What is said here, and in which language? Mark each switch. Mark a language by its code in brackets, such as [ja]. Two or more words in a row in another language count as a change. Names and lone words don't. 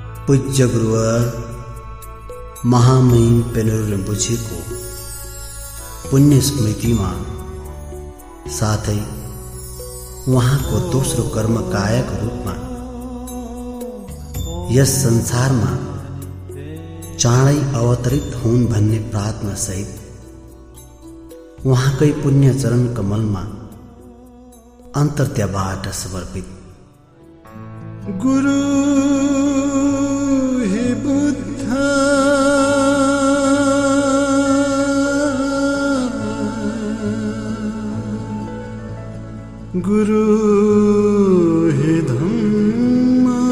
[ne] पूज्य गुरुवर महामहिम पेनुर रिम्पोछेको पुण्य स्मृतिमा साथै उहाँको दोस्रो कर्म कायको रूपमा यस संसारमा चाँडै अवतरित हुन् भन्ने प्रार्थना सहित उहाँकै पुण्य चरण कमलमा अन्तर्त्यबाट समर्पित गुरु हे बुद्ध गुरु हे धम्म